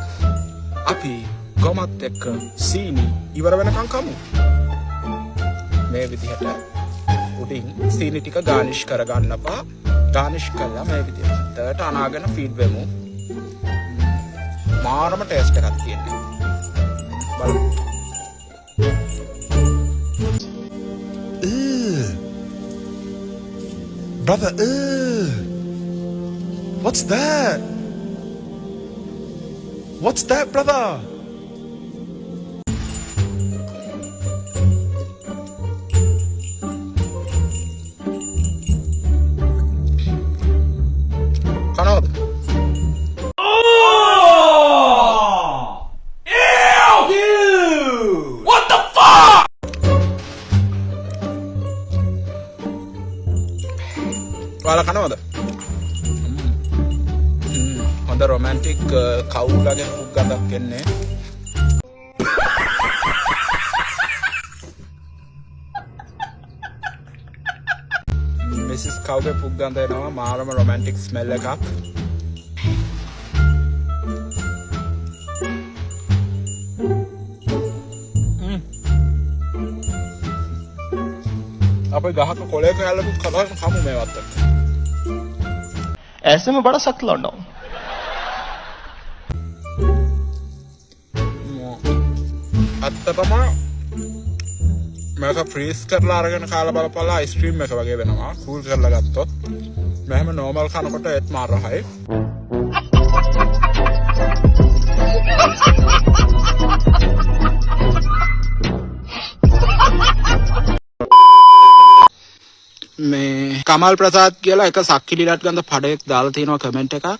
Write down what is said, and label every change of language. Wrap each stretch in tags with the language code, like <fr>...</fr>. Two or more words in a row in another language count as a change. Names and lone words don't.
<si>අපි ගොමත් එක්ක සීනි ඉවර වෙනකන් කමු. මේ විදිහට උඩින් සීනි ටික ගානිෂ් කරගන්නපා. ගානිෂ් කළා මේ විදිහට අනාගෙන ෆීඩ් වෙමු. මාරම ටේස්ට් එකක් තියෙනවා. බලමු.</si> <en>Brother, what's that? What's that, brother? Kanad. Oh! Ew! Dude! What the fuck? Wala kanad.</en> <si>හොඳ රොමැන්ටික් කවුලගෙන් පුක් ගඳක් එන්නේ. මිසිස් කවුගේ පුක් ගඳ එනවා මාරම</si> <en>romantic smell</en> <si>එකක්. අපේ ගහක කොලේ කැලකුත් කලවන්න කමු මේවත් එක්ක.</si> <hi>ऐसे में बड़ा सख्त लौंडा हूं.</hi> <si>ඇත්තටම මේක ෆ්‍රීස් කරලා අරගෙන කාලා බලපල්ලා අයිස්ක්‍රීම් එක වගේ වෙනවා. කූල් කරලා ගත්තොත් මෙහෙම නෝමල් කනකොට ඒත් මාර රහයි. මේ කමල් ප්‍රසාද් කියලා එක සක්කිලිලත් ගඳ පඩයක් දාලා තියෙනවා කමෙන්ට් එකක්.</si>